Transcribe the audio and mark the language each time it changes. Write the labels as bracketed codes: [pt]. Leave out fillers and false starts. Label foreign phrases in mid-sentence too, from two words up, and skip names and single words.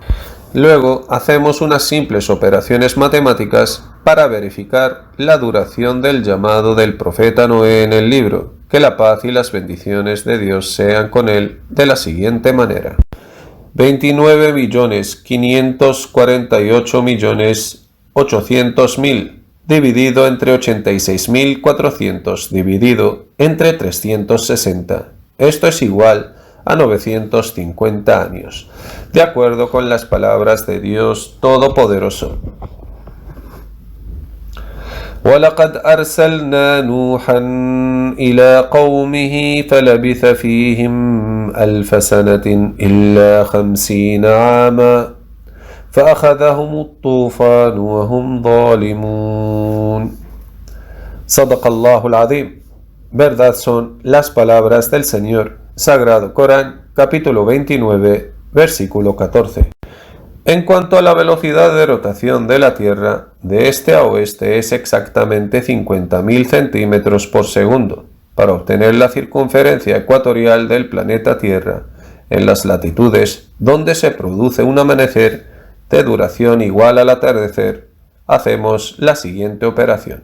[es] Luego hacemos unas simples operaciones matemáticas para verificar la duración del llamado del profeta Noé en el libro, que la paz y las bendiciones de Dios sean con él, de la siguiente manera: 29.548.800.000 dividido entre 86.400 dividido entre 360. Esto es igual a 950 años, de acuerdo con las palabras de Dios Todopoderoso. [ar] وَلَقَدْ أَرْسَلْنَا نُوحًا إِلَى قَوْمِهِ فَلَبِثَ فِيهِمْ أَلْفَ سَنَةٍ إِلَّا 50 عاما فأخذهم الطوفان وهم ظالمون. صدق الله العظيم. [es] Verdad son las palabras del Señor. Sagrado Corán, capítulo 29, versículo 14. En cuanto a la velocidad de rotación de la Tierra, de este a oeste es exactamente 50.000 centímetros por segundo, para obtener la circunferencia ecuatorial del planeta Tierra, en las latitudes donde se produce un amanecer de duración igual al atardecer, hacemos la siguiente operación.